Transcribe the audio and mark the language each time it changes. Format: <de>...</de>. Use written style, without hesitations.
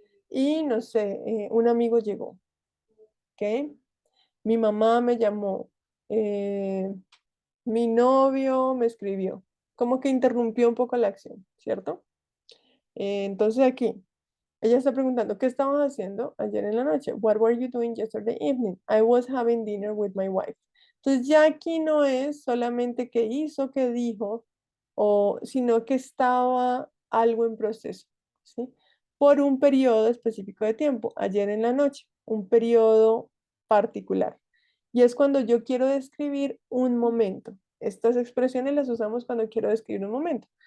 <es>Y no sé, un amigo llegó, ¿ok? Mi mamá me llamó, eh, mi novio me escribió, como que interrumpió un poco la acción, ¿cierto? Entonces aquí, ella está preguntando, ¿qué estabas haciendo ayer en la noche?</es> <en>What were you doing yesterday evening? I was having dinner with my wife.</en> <es>Entonces ya aquí no es solamente qué hizo, qué dijo, sino que estaba algo en proceso, ¿sí? Por un periodo específico de tiempo, ayer en la noche, un periodo particular. Y es cuando yo quiero describir un momento. Estas expresiones las usamos cuando quiero describir un momento.</es>